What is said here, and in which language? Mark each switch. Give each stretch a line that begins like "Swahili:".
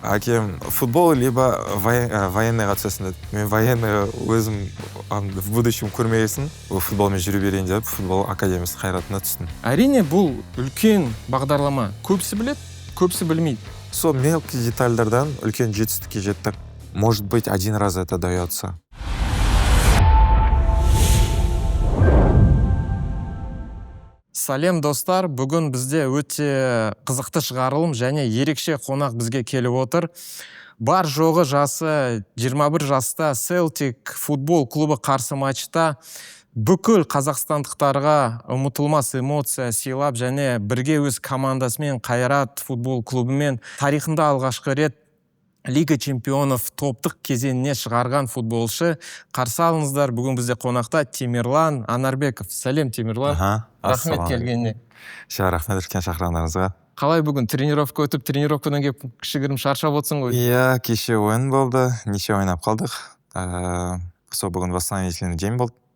Kazakh: Әкем футбол либо военныйға түсесің деді. Мен военный өзім в будущем көрмегесін, футболмен жүріп берейін деп футбол академиясы қайратына түстім. Әрине бұл үлкен бағдарлама. Көбісі білет, көбісі білмейді. Сол мелкий детальдардан үлкен жетістікке жеттік.
Russian: Может быть, один раз это дается.
Kazakh: Салем достар, бүгін бізде өте қызықты шығарылым және ерекше қонақ бізге келіп отыр. Бар жоғы жасы 21 жаста Celtic футбол клубы қарсы матчта бүкіл қазақстандықтарға ұмытылмас эмоция сыйлап және бірге өз командасымен Қайрат футбол клубымен тарихында алғашқы рет Лига чемпионов топтық кезеңіне шығарған футболшы. Қарсы алыңыздар, бүгін бізде қонақта Темирлан Анарбеков. Сәлем, Темирлан. Рахмет келгеніне. Рахмет үлкен шақырғандарыңызға. Қалай бүгін тренировка өтіп, тренировкадан келіп кішігірім шаршап отырсың ғой? Иә, кеше ойын болды, неше ойнап қалдық. Сол бүгін восстановительный день болды.